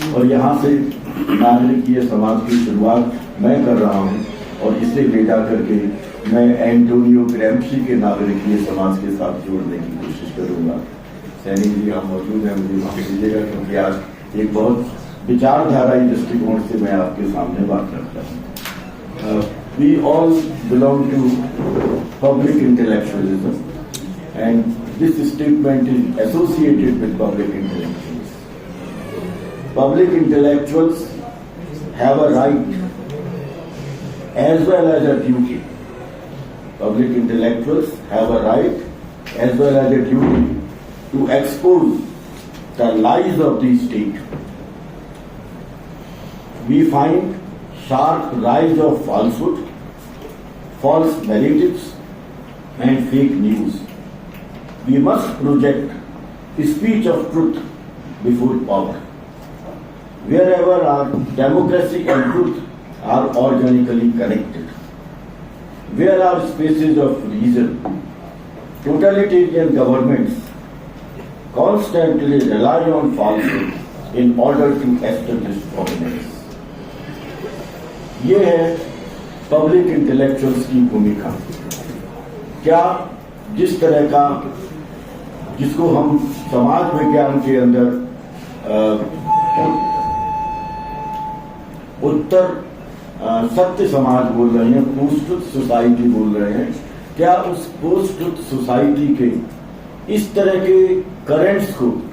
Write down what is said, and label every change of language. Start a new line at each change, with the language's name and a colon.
Hindi: और यहाँ से नागरिकीय समाज की शुरुआत मैं कर रहा हूँ और इसे ले जा करके मैं एंटोनियो ग्रैम्शी के नागरिकीय समाज के साथ जोड़ने की कोशिश करूँगा। सैनी जी यहाँ मौजूद हैं, मुझे माफ कीजिएगा क्योंकि आज एक बहुत विचारधाराई दृष्टिकोण से मैं आपके सामने बात रखता हूँ।
English: We all belong to public intellectualism, and this statement is associated with public intellectuals. Public intellectuals have a right as well as a duty. Public intellectuals have a right as well as a duty to expose the lies of the state. We find sharp rise of falsehood, false narratives and fake news. We must project speech of truth before power. Wherever our democracy and truth are organically connected, where are spaces of reason, totalitarian governments constantly rely on falsehood in order to establish dominance.
Hindi: ये है public intellectuals की भूमिका। क्या जिस तरह का जिसको हम समाज विज्ञान के अंदर उत्तर सत्य समाज बोल रहे हैं, पोस्ट ट्रुथ सोसाइटी बोल रहे हैं, क्या उस पोस्ट ट्रुथ सोसाइटी के इस तरह के करेंट्स को